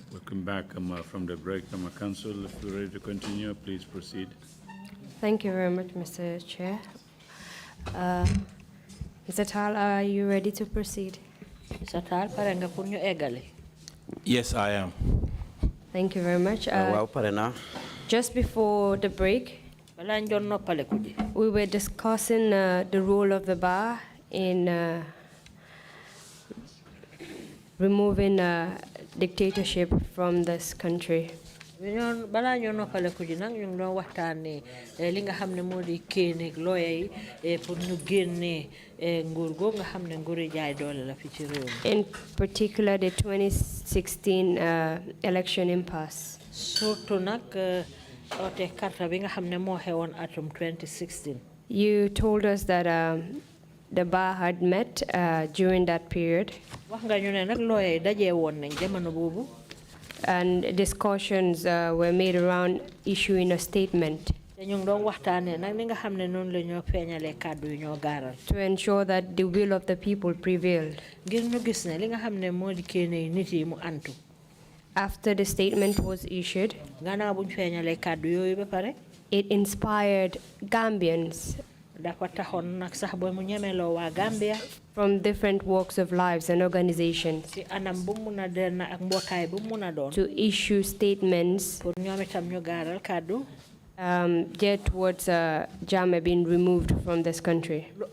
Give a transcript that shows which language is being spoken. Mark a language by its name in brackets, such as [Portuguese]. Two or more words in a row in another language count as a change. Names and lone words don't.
[English] Welcome back from the break. Council, if you're ready to continue, please proceed. Thank you very much, Mr. Chair. Mr. Tal, are you ready to proceed? Mr. [Wolof] Tal, paranga pour ñu égalé. [English] Yes, I am. Thank you very much. [Wolof] waaw pare naa. [English] Just before the break, we were discussing the role of the bar in removing dictatorship from this country. [Wolof] Bala ñoo noppale ko ji nag ñu ngi doon waxtaanee li nga xam ne moo di kéeneeg looya yi pour ñu génnee nguur googu nga xam ne nguuri jaay doole la fi ci réew mi. [English] In particular, the 2016 election impasse. [Wolof] Surtout nag oote karta bi nga xam ne moo xewoon atum 2016. [English] You told us that the bar had met during that period. [Wolof] Wax nga ñu ne nag looya yi dajee woon nañ jamono boobu. [English] And discussions were made around issuing a statement to ensure that the will of the people prevailed. After the statement was issued, it inspired Gambians from different walks of lives and organizations to issue statements geared towards Jammeh being removed from this country.